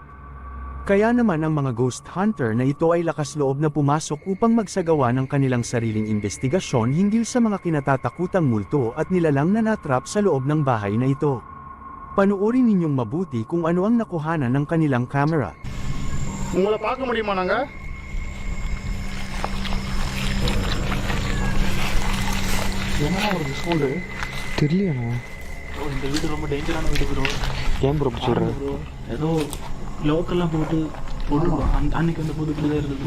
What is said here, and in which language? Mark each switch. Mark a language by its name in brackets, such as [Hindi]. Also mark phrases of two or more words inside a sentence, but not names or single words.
[Filipino] Kaya naman ang mga ghost hunter na ito ay lakas loob na pumasok upang magsagawa ng kanilang sariling investigasyon hinggil sa mga kinatatakutang multo at nilalang na natrap sa loob ng bahay na ito. Panoorin ninyong mabuti kung ano ang nakuhanan ng kanilang camera. [Tamil] உங்களை பார்க்க முடியுமா நாங்க என்னமா ஒரு சவுண்டு தெரியலையாண்ணா இந்த வீடு ரொம்ப டேஞ்சரான வீடு ப்ரோ. ஏன் ப்ரோ சொல்கிறேன் ப்ரோ ஏதோ லோக்கெல்லாம் போட்டு அன்னைக்கு வந்து போது இப்படி தான் இருக்குது.